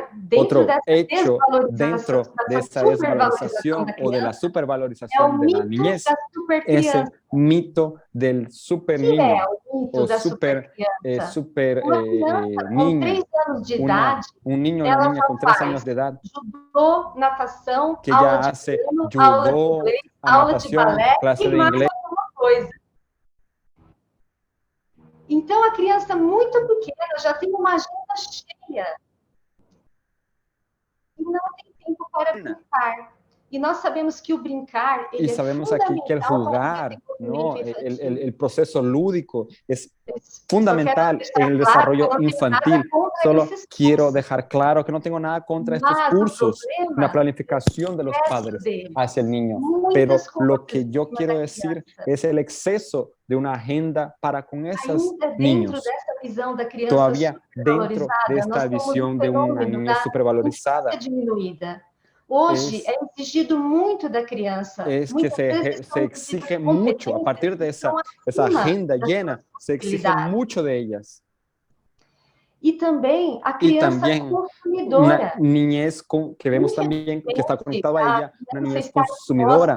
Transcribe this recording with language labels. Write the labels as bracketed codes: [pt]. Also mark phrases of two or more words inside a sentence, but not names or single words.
[es] Otro hecho dentro de esa desvalorización o de la supervalorización de la niñez es el mito del super niño o super niña. Un niño o una niña con 3 años de edad que ya hace judo, natación, clase de inglés. [pt] Então, a criança muito pequena já tem uma agenda cheia e não tem tempo para brincar. Y nós sabemos que o brincar [es] y sabemos aquí que el jugar, ¿no? El proceso lúdico es fundamental en el desarrollo infantil. Solo quiero dejar claro que no tengo nada contra estos cursos, una planificación de los padres hacia el niño, pero lo que yo quiero decir es el exceso de una agenda para con esos niños. Todavía dentro de esta visión de una niña supervalorizada. [pt] Hoje é exigido muito da criança. [es] Es que se exige mucho, a partir de esa agenda llena, se exige mucho de ellas. Y también [pt] a criança consumidora. [es] Una niñez que vemos también que está conectada a ella, una niñez consumidora.